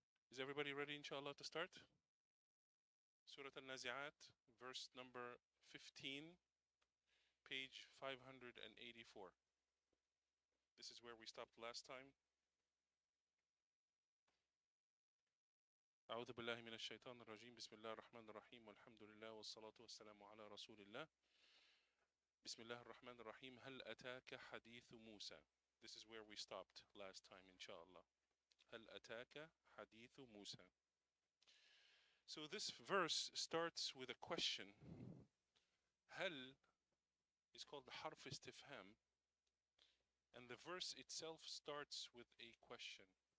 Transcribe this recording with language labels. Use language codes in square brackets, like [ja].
[en] Is everybody ready, inshallah, to start? Surah Al-Nazi'at, verse number 15, page 584. This is where we stopped last time. [ar] أعوذ بالله من الشيطان الرجيم بسم الله الرحمن الرحيم والحمد لله والصلاة والسلام على رسول الله بسم الله الرحمن الرحيم هل أتاك حديث موسى. [en] This is where we stopped last time, inshallah. [ar] هل أتاك حديث موسى. [en] So this verse starts with a question. هل is called the حرف استفهام, and the verse itself starts with a question.